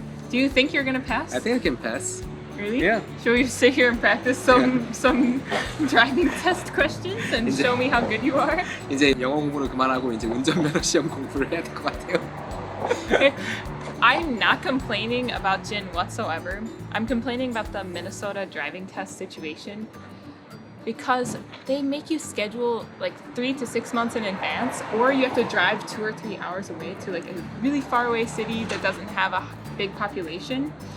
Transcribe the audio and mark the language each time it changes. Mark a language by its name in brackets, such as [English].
[English] Do you think you're gonna pass? I think I can pass. Really? Yeah. Should we sit here and practice some driving test questions and show me how good you are? [Korean] 이제 영어 공부를 그만하고 이제 운전면허 시험 공부를 해야 될 것 같아요. [English] I'm not complaining about Jin whatsoever. I'm complaining about the Minnesota driving test situation because they make you schedule 3 to 6 months in advance, or you have to drive 2 or 3 hours away to a really far away city that doesn't have a big population.